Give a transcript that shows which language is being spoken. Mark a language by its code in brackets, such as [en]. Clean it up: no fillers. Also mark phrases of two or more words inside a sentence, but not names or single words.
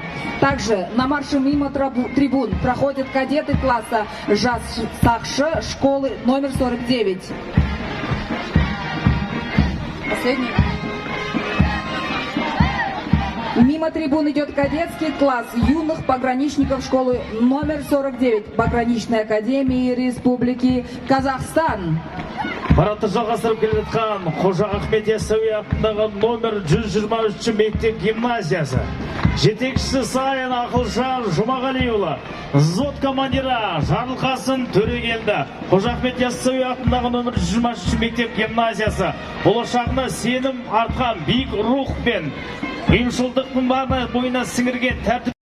[ru] Также на марше мимо трибун проходят кадеты класса «Жас Сахши» школы номер 49. последний. Мимо трибун идет кадетский класс юных пограничников школы номер 49 Пограничной академии Республики Казахстан. [kk] Парадты жалғастырып келе жатқан Қожа Ахмет Яссауи атындағы номер 123 мектеп гимназиясы. Жетекшісі Сайын Ақылжан Жұмағалиұлы, взвод командирі Жарылқасын Төрегелді. Қожа Ахмет Яссауи атындағы номер 123 мектеп гимназиясы болашағына сенім артқан биік рух пен ұйымшылдықтың бойына сіңірген тәртіп